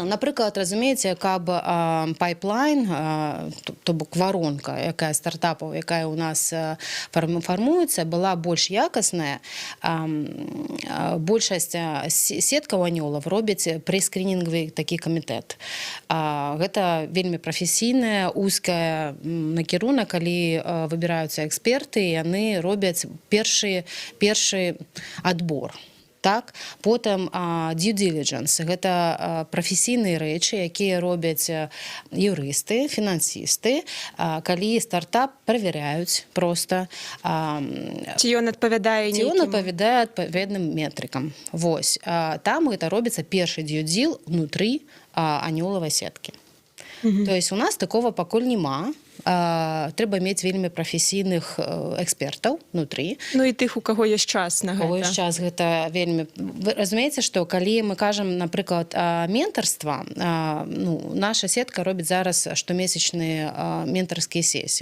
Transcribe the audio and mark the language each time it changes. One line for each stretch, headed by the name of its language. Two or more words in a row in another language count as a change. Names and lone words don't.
Belarusian: Напрыклад, разумееце, каб пайплайн, то бок варонка, якая стартапаў, якая ў нас фармуецца, была больш якасная, большасць сеткаў анёлаў робяць прэскрынінгавы такі камітэт. Гэта вельмі прафесійная, узкая накірунак, калі выбіраюцца эксперты, яны робяць першы адбор. Так, потым
English: due diligence.
Belarusian: Гэта прафесійныя рэчы, якія робяць юрысты, фінансісты, калі стартап праверяюць проста. Ці ён адпавядае Ці ён адпавядае адпаведным метрыкам. Вось. Там гэта робіцца першы
English: due deal
Belarusian: внутры анёлавай сеткі.
Russian: То есть у нас такого
Belarusian: пакуль няма. Трэба мець вельмі прафесійных экспертаў внутры. Ну і тых, у каго ёсць час на гэта. У каго ёсць час, гэта вельмі... Вы разумееце, што калі мы кажам, напрыклад, ментарства, наша сетка робіць зараз штомесячныя ментарскія сесіі.